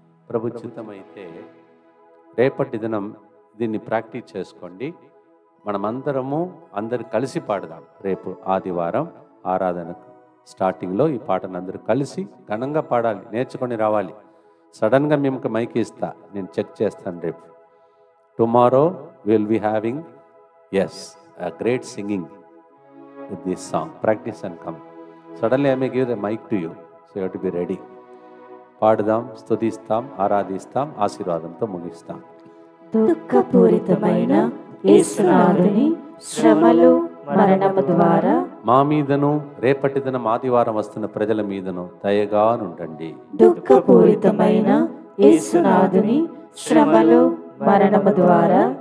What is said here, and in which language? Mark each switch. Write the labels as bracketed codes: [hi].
[te] ప్రభు చిత్తమైతే రేపటి దినం దీన్ని ప్రాక్టీస్ చేసుకోండి. మనమందరము అందరు కలిసి పాడదాం. రేపు ఆదివారం ఆరాధనకు స్టార్టింగ్లో ఈ పాటను అందరూ కలిసి ఘనంగా పాడాలి, నేర్చుకొని రావాలి. సడన్గా మేము మైక్ ఇస్తా, నేను చెక్ చేస్తాను. రేపు [en] Tomorrow will be having a great singing with this song. Practice and come. Suddenly I may give the mic to you, so you have to be ready. [te] పాడదాం, స్తుతిస్తాం, ఆరాధిస్తాం, ఆశీర్వాదంతో ముగిస్తాం. దుఃఖపూరితమైన యేసునాథుని శ్రమలు మరణము ద్వారా మా మీదను రేపటి దినం ఆదివారం వస్తున్న ప్రజల మీదను దయగా నుండండి. దుఃఖపూరితమైన యేసునాథుని శ్రమలు మరణము ద్వారా